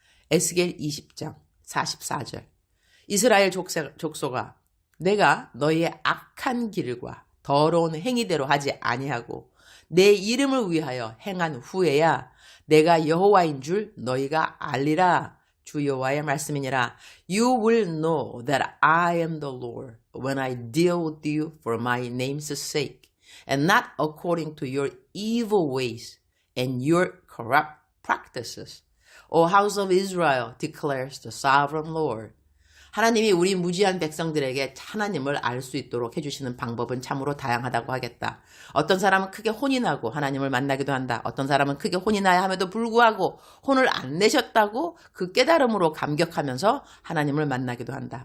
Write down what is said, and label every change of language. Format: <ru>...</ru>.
<ko>에스겔 20장 44절. 이스라엘 족속아 내가 너희의 악한 길과 더러운 행위대로 하지 아니하고 내 이름을 위하여 행한 후에야 내가 여호와인 줄 너희가 알리라. 주 여호와의 말씀이니라.</ko> <en>You will know that I am the Lord when I deal with you for my name's sake and not according to your evil ways and your corrupt practices. O house of Israel declares the sovereign Lord.</en> <ko>하나님이 우리 무지한 백성들에게 하나님을 알 수 있도록 해주시는 방법은 참으로 다양하다고 하겠다. 어떤 사람은 크게 혼이 나고 하나님을 만나기도 한다. 어떤 사람은 크게 혼이 나야 함에도 불구하고 혼을 안 내셨다고 그 깨달음으로 감격하면서 하나님을 만나기도 한다.</ko>